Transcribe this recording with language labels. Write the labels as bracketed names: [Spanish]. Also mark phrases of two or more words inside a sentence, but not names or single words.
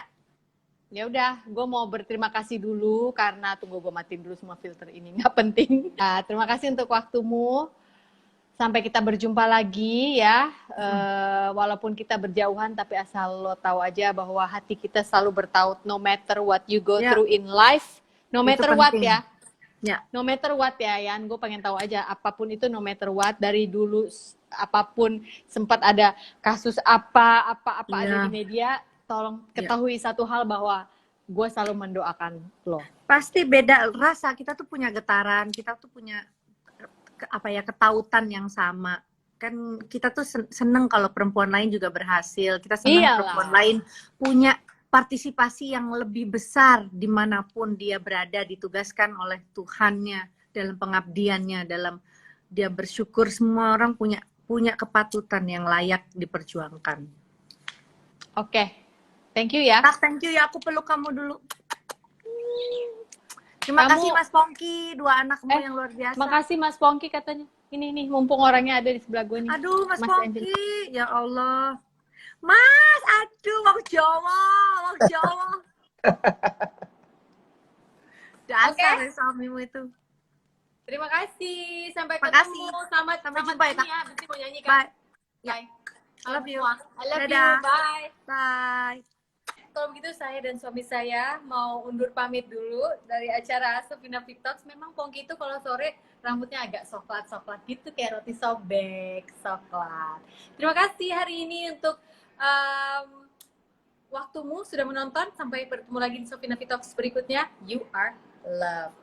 [Indonesian] Ya udah, gue mau berterima kasih dulu karena tunggu gue matiin dulu semua filter ini, nggak penting. Nah, terima kasih untuk waktumu. Sampai kita berjumpa lagi ya. Walaupun kita berjauhan, tapi asal lo tahu aja bahwa hati kita selalu bertaut. [English] No matter what you go through in life, no matter what ya. No matter what [Indonesian] ya, Yan. Gue pengen tahu aja, apapun itu [English] no matter what. [Indonesian] Dari dulu, apapun sempat ada kasus apa ada di media, tolong ketahui satu hal, bahwa gue selalu mendoakan lo. Pasti beda rasa, kita tuh punya getaran, kita tuh punya ketautan yang sama. Kan kita tuh seneng kalau perempuan lain juga berhasil, kita seneng perempuan lain punya partisipasi yang lebih besar dimanapun dia berada, ditugaskan oleh Tuhannya dalam pengabdiannya, dalam dia bersyukur, semua orang punya kepatutan yang layak diperjuangkan. Oke. [English] Thank you ya. [Indonesian] Tak, [English] thank you [Indonesian] ya, aku peluk kamu dulu. Terima kasih Mas Pongki, dua anakmu yang luar biasa. Makasih Mas Pongki katanya. Ini nih, mumpung orangnya ada di sebelah gue nih. Aduh, Mas Pongki, Angel. ya Allah. Mas, aduh, mau Jawa. Dasar ya suamimu itu. Terima kasih. Sampai Makasih. ketemu. Selamat jumpa ya, ya. Berarti mau nyanyi kan? [English] Bye. Bye. I love you. I love you. [Indonesian] Dadah. [English] Bye. Bye. [Indonesian] Kalau begitu saya dan suami saya mau undur pamit dulu dari acara Sofina Fit Talks. Memang Pongki itu kalau sore rambutnya agak coklat-coklat gitu kayak roti sobek coklat. Terima kasih hari ini untuk waktumu sudah menonton. Sampai bertemu lagi di Sofina Fit Talks berikutnya. [English] You are loved.